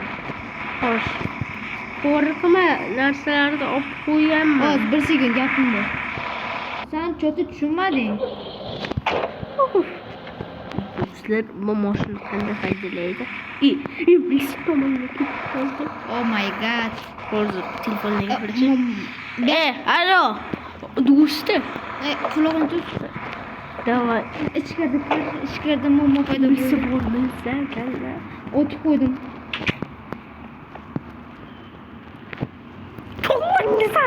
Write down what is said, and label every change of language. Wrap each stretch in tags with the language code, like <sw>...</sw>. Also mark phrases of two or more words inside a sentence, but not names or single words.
<uz>Xo'sh. Qo'rqma, narsalarni olib qo'yaman. Hozir bir sekund gapim bor. Sen cho'ti tushunmading. Sizlar bu mashina qanday haydalaydi? Iblis tomonga ketdi.</uz> <en>Oh my god.</en> <uz>Hozir telefonga gapirishim. Alo. Do'sti. Quloqni tut. Davay. Ichkarida muammo paydo Bilsa bo'ldi. bo'lmaysan, kalla. O'tib qo'ydim. To'g'risan.</uz>